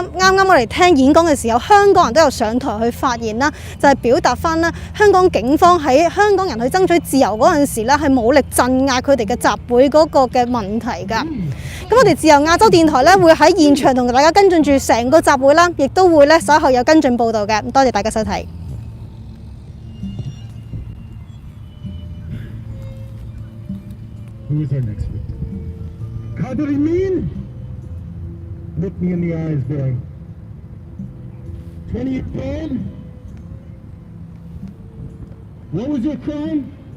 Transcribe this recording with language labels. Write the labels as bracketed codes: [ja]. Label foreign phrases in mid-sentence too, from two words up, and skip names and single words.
[yue] 啱啱我哋聽演講嘅時候，香港人都有上台去發言啦，就係表達翻咧香港警方喺香港人去爭取自由嗰陣時咧，係武力鎮壓佢哋嘅集會嗰個嘅問題㗎。咁我哋自由亞洲電台咧會喺現場同大家跟進住成個集會啦，亦都會咧稍後有跟進報導嘅。多謝大家收睇。 [en] Who is our next victim? Qadri Min? Look me in the eyes, boy. 20 years old? What was your crime?